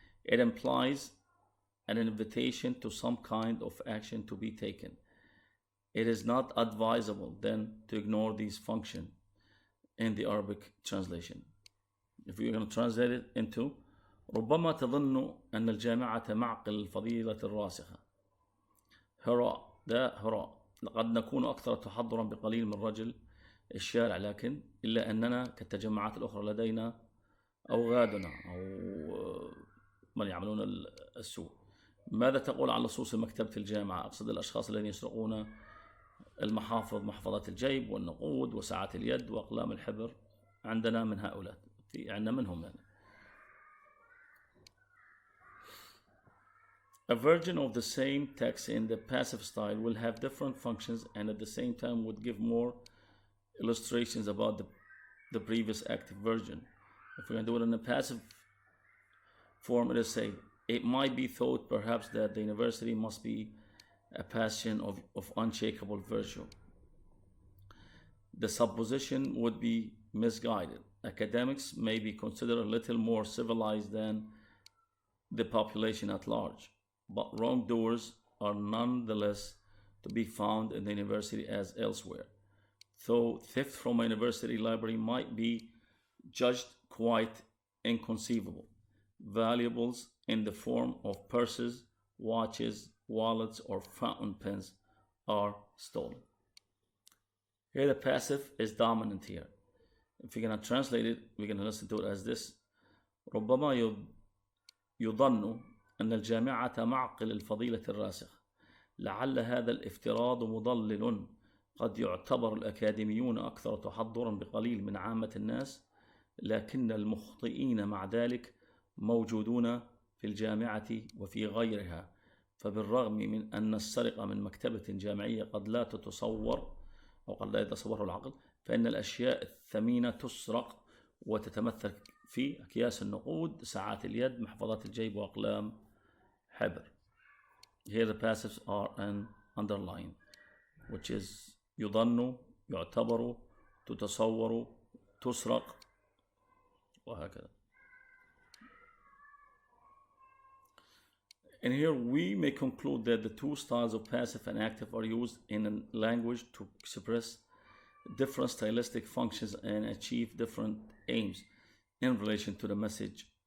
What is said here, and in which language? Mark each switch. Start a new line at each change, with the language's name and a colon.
English: It implies an invitation to some kind of action to be taken. It is not advisable then to ignore these functions in the Arabic translation. If you're going to translate it into
Arabic: ربما تظن أن الجامعة معقل الفضيلة الراسخة. هراء، ده هراء. لقد نكون أكثر تحضرا بقليل من رجل الشارع، لكن إلا أننا كالتجمعات الأخرى لدينا أوغادنا أو من يعملون السوء. ماذا تقول عن لصوص مكتبة الجامعة؟ أقصد الأشخاص الذين يسرقون المحافظ، محفظات الجيب والنقود وساعات اليد وأقلام الحبر. عندنا من هؤلاء، عندنا منهم يعني.
English: A version of the same text in the passive style will have different functions and at the same time would give more illustrations about the previous active version. If we're going to do it in a passive form, it is say, it might be thought perhaps that the university must be a bastion of unshakable virtue. The supposition would be misguided. Academics may be considered a little more civilized than the population at large, but wrongdoers are nonetheless to be found in the university as elsewhere. Though theft from a university library might be judged quite inconceivable, valuables in the form of purses, watches, wallets, or fountain pens are stolen. Here the passive is dominant here. If you're going to translate it, we're going to listen to it as this.
Arabic: ربما يظن أن الجامعة معقل الفضيلة الراسخ. لعل هذا الافتراض مضلل. قد يعتبر الأكاديميون أكثر تحضرا بقليل من عامة الناس، لكن المخطئين مع ذلك موجودون في الجامعة وفي غيرها. فبالرغم من أن السرقة من مكتبة جامعية قد لا تتصور أو قد لا يتصوره العقل، فإن الأشياء الثمينة تسرق وتتمثل في أكياس النقود، ساعات اليد، محفظات الجيب، وأقلام حبر.
English: Here the passives are an underline, which is
Arabic: يظن، يعتبر، تتصور، تسرق، وهكذا.
English: And here we may conclude that the two styles of passive and active are used in a language to express different stylistic functions and achieve different aims in relation to the message.